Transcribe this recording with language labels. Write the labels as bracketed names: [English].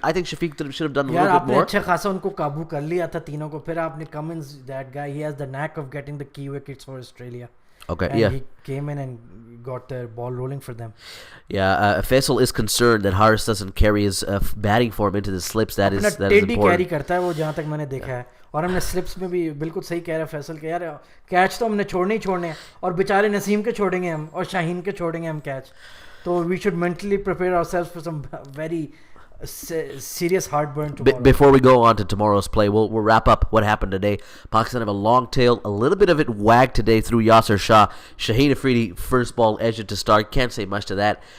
[English] I think Shafiq should have done a little bit more. [Hindi] अच्छा खासा उनको काबू कर लिया था तीनों को. फिर आपने [English] Cummins, that guy, he has the knack of getting the key wickets for Australia. Okay, and he came in and got the ball rolling for them. Yeah, Faisal is concerned that Harris doesn't carry his batting form into the slips. That is important. [Hindi] Carry करता है वो, जहाँ तक मैंने देखा है. और हमने स्लिप्स में भी बिल्कुल सही कह रहा है फैसल के यार, कैच तो हमने छोड़ने ही छोड़ने हैं, और बेचारे नसीम के छोड़ेंगे हम और शाहीन के छोड़ेंगे हम कैच. [English] तो we should mentally prepare ourselves for some very serious heartburn tomorrow. Before we go on to tomorrow's play, we'll wrap up what happened today. Pakistan have a long tail, a little bit of it wagged today through Yasser Shah. Shaheen Afridi, first ball, edged it to Starc. Can't say much to that.